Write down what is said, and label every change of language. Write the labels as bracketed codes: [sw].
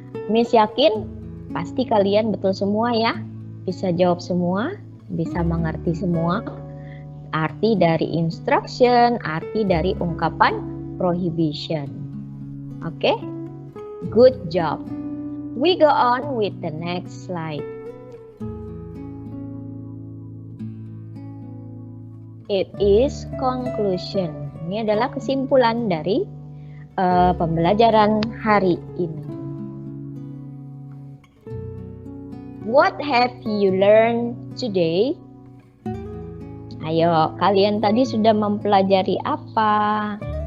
[id] Miss yakin pasti kalian betul semua ya. Bisa jawab semua, bisa mengerti semua. Arti dari instruction, arti dari ungkapan prohibition. [en] Oke? Good job. We go on with the next slide. It is conclusion. [id] Ini adalah kesimpulan dari pembelajaran hari ini. [en] What have you learned today? [id] Ayo, kalian tadi sudah mempelajari apa?